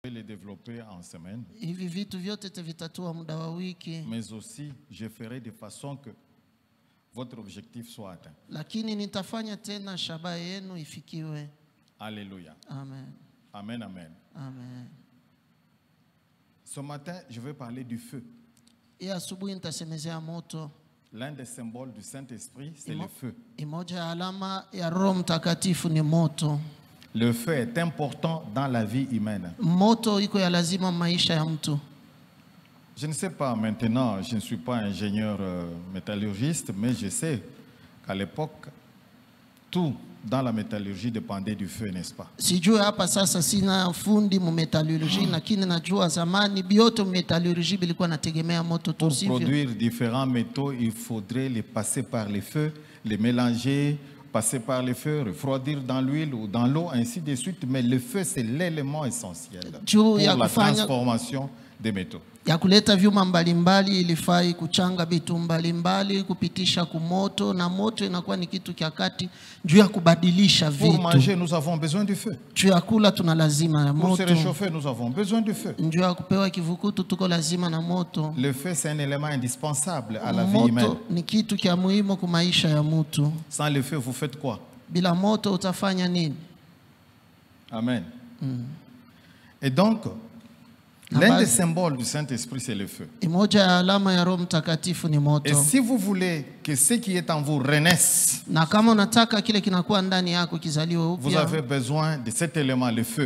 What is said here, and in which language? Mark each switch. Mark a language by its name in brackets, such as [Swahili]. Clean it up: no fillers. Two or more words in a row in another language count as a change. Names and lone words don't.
[French] les développer en semaine. [Swahili] Hivi vitu vyote tevitatua muda wa wiki. [French] Mais aussi, je ferai de façon que votre objectif soit atteint. [Swahili] Lakini nitafanya tena shabaha yenu ifikiwe. [French] Alléluia. Amen. Amen, amen. Amen. Ce matin, je vais parler du feu. [Swahili] Hii asubuhi nitasemezea moto. [French] L'un des symboles du Saint-Esprit, c'est le feu. [Swahili] Imoja alama ya Roho Mtakatifu ni moto. [French] Le feu est important dans la vie humaine. [Swahili] Moto iko ya lazima maisha ya mtu. [French] Je ne sais pas maintenant, je ne suis pas ingénieur métallurgiste, mais je sais qu'à l'époque, tout dans la métallurgie dépendait du feu, n'est-ce pas? [Swahili] Sijui hapa sasa sina fundi mu metallurgie, lakini najua zamani bioto metallurgie bilikuwa nategemea moto tu. [French] Pour produire différents métaux, il faudrait les passer par les feux, les mélanger, passer par les feux, refroidir dans l'huile ou dans l'eau, ainsi de suite. Mais le feu, c'est l'élément essentiel pour la transformation des métaux. [Swahili] Ya kuleta vyuma mbalimbali ilifai kuchanga vitu mbalimbali kupitisha kumoto, na moto inakuwa ni kitu kia kati juu ya kubadilisha vitu. [French] Pour manger, nous avons besoin du feu. [Swahili] Juu ya kula tuna lazima na moto. [French] Pour se réchauffer, nous avons besoin du feu. [Swahili] Juu ya kupewa kivukutu tuko lazima na moto. [French] Le feu, c'est un élément indispensable à la vie humaine. [Swahili] Moto ni kitu kia muhimu kwa maisha ya mtu. [French] Sans le feu, vous faites quoi? [Swahili] Bila moto utafanya nini? Amen. [French] Et donc, l'un des symboles du Saint-Esprit, c'est le feu. Et si vous voulez que ce qui est en vous renaisse, vous avez besoin de cet élément, le feu.